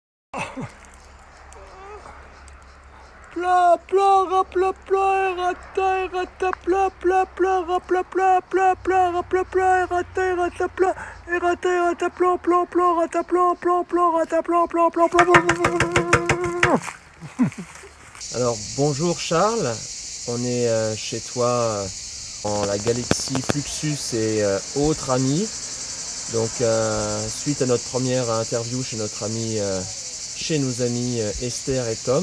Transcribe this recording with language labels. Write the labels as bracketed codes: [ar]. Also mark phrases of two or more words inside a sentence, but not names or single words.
[fr] Pla pla rapla pla rata rata pla pla pla rapla pla pla pla rapla pla rata pla rata plan plan plan rata plan plan plan rata plan plan plan plan. Alors bonjour Charles, on est chez toi en la galaxie Fluxus et autres amis. Donc suite à notre première interview chez notre ami, chez nos amis Esther et Tom.